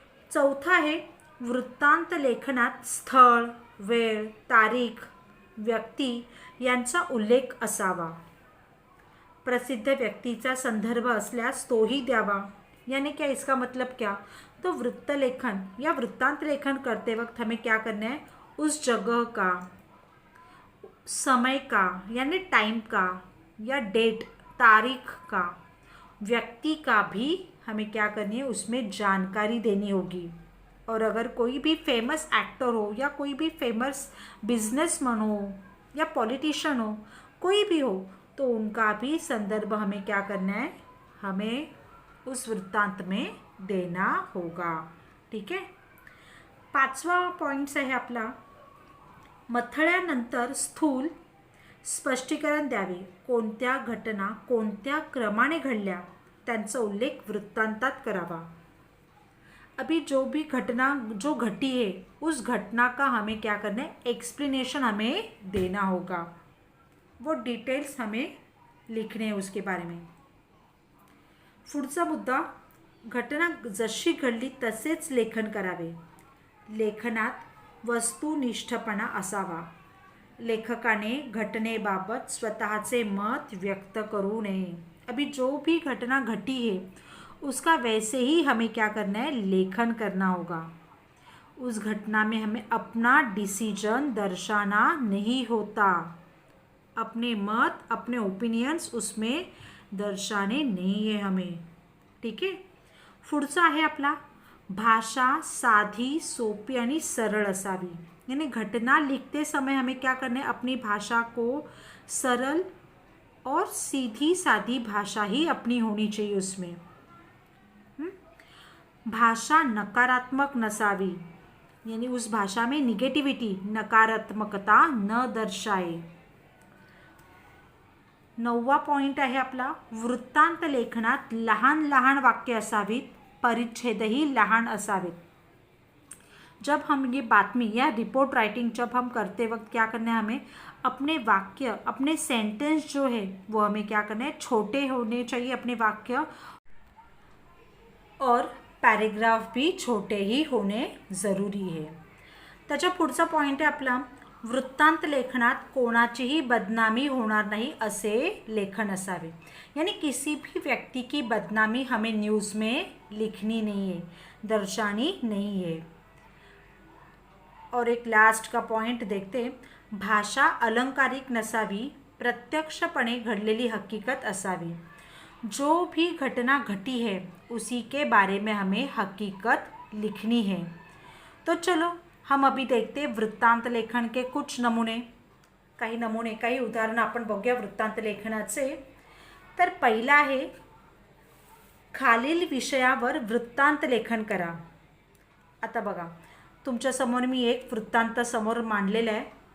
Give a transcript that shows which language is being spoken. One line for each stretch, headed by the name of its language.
Marathi: चौथा आहे, वृत्तांत लेखनात स्थळ, वेळ, तारीख, व्यक्ती यांचा उल्लेख असावा. प्रसिद्ध व्यक्तीचा संदर्भ असल्यास तोही द्यावा.
Hindi: यानी क्या, इसका मतलब क्या, तो वृत्त लेखन या वृत्तांत लेखन करते वक्त हमें क्या करना है, उस जगह का, समय का यानी टाइम का या डेट तारीख का, व्यक्ति का भी हमें क्या करनी है, उसमें जानकारी देनी होगी. और अगर कोई भी फेमस एक्टर हो या कोई भी फेमस बिजनेसमैन हो या पॉलिटिशियन हो, कोई भी हो, तो उनका भी संदर्भ हमें क्या करना है, हमें उस वृत्तांत में देना होगा.
Marathi: ठीक आहे. पाचवा पॉइंट्स आहे आपला, मथळ्यानंतर स्थूल स्पष्टीकरण द्यावे. कोणत्या घटना कोणत्या क्रमाने घडल्या त्यांचा उल्लेख वृत्तांतात करावा.
Hindi: अभी जो भी घटना जो घटी है उस घटना का हमें क्या करना है, एक्सप्लेनेशन हमें देना होगा. वो डिटेल्स हमें लिखणे हैं उसके बारे में.
Marathi: पुढचा मुद्दा, घटना जशी घडली तसेच लेखन करावे. लेखनात वस्तुनिष्ठपणा असावा. लेखकाने घटनेबाबत स्वतःचे मत व्यक्त करू नये.
Hindi: अभी जो भी घटना घटी है उसका वैसे ही हमें क्या करना है, लेखन करना होगा. उस घटना में हमें अपना डिसीजन दर्शाना नहीं होता. अपने मत, अपने ओपिनियन्स उसमें दर्शाने नहीं है हमें.
Marathi: ठीक आहे. पुढचा आहे आपला, भाषा साधी, सोपी आणि सरळ असावी.
Hindi: यानी घटना लिखते समय हमें क्या करना है, अपनी भाषा को सरल और सीधी सादी भाषा ही अपनी होनी चाहिए उसमें.
Marathi: भाषा नकारात्मक नसावी.
Hindi: यानी उस भाषा में निगेटिविटी, नकारात्मकता न दर्शाए.
Marathi: 9वा पॉइंट आहे आपला, वृत्तांत लेखनात लहान लहान वाक्य असावीत, परिच्छेदही लहान असावेत.
Hindi: जब हम ये बातमी या रिपोर्ट राइटिंग जब हम करते वक्त क्या करना है, हमें अपने वाक्य, अपने सेंटेंस जो है वो हमें क्या करना है, छोटे होने चाहिए अपने वाक्य, और पॅरेग्राफ भी छोटे ही होणे जरूरी है.
Marathi: त्याच्या पुढचा पॉइंट आहे आपला, वृत्तांत लेखनात कोणाचीही बदनामी होणार नहीं असे लेखन असावे.
Hindi: यानी किसी भी व्यक्ति की बदनामी हमें न्यूज़ में लिखनी नहीं है, दर्शानी नहीं है. और एक लास्ट का पॉइंट देखते,
Marathi: भाषा अलंकारिक नसावी, प्रत्यक्षपणे घडलेली हकीकत असावी.
Hindi: जो भी घटना घटी है उसी के बारे में हमें हकीकत लिखनी है. तो चलो हम अभी देखते वृत्तांत लेखन के कुछ नमुने,
Marathi: काही उदाहरण आपण बघूया वृत्तांत लेखनाचे. तर पहिला आहे, खालील विषयावर वृत्तांत लेखन करा. आता बघा, तुमच्यासमोर मी एक वृत्तांत समोर मांडलेला आहे.